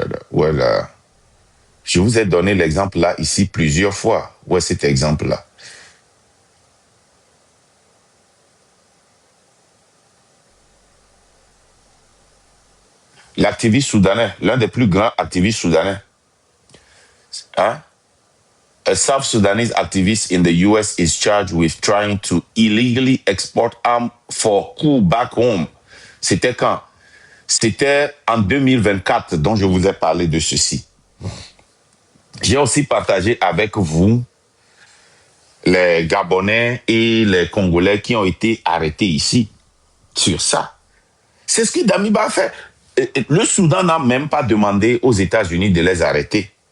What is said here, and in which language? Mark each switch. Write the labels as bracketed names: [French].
[French] Voilà. Je vous ai donné l'exemple là ici plusieurs fois. Où est cet exemple là? L'activiste soudanais, l'un des plus grands activistes soudanais. Hein? [English] A South Sudanese activist in the US is charged with trying to illegally export arms for coup back home. [French] C'était quand? C'était en 2024 dont je vous ai parlé de ceci. J'ai aussi partagé avec vous les Gabonais et les Congolais qui ont été arrêtés ici sur ça. C'est ce que Damiba a fait. Le Soudan n'a même pas demandé aux États-Unis de les arrêter.